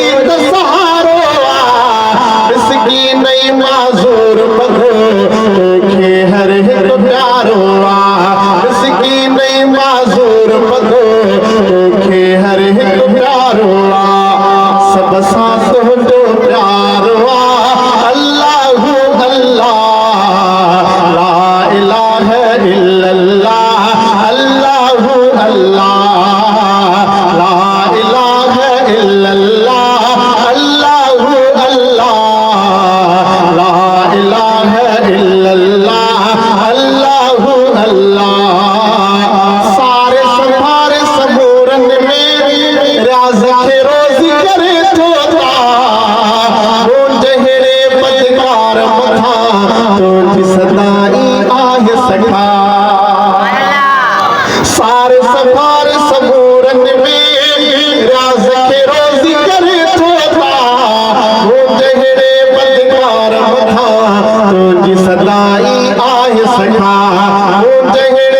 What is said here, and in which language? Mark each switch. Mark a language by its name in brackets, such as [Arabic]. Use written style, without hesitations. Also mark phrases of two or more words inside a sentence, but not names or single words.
[Sindhi] त सहारो मिसकीन ऐं माज़ूर मगो तोखे हर हिकु प्यारो मिसकीन ऐं माज़ूर मगो तोखे हर हिकु प्यारो सब सां तुंहिंजो [Arabic] प्यारो اللهُ الله لا إله إلا الله اللهُ الله لا إله إلا الله اللهُ الله لا إله إلا الله اللهُ الله [Sindhi] सारे संभारे सबूरन में राज़ खे रोज़ी करे थो जहिड़े बदकार मथां तुंहिंजी सदाई आहे सखा सारे संभारे सबूरन में राज़ खे रोज़ी करे थो जहिड़े बदकार मथां तुंहिंजी सदाई आहे सखा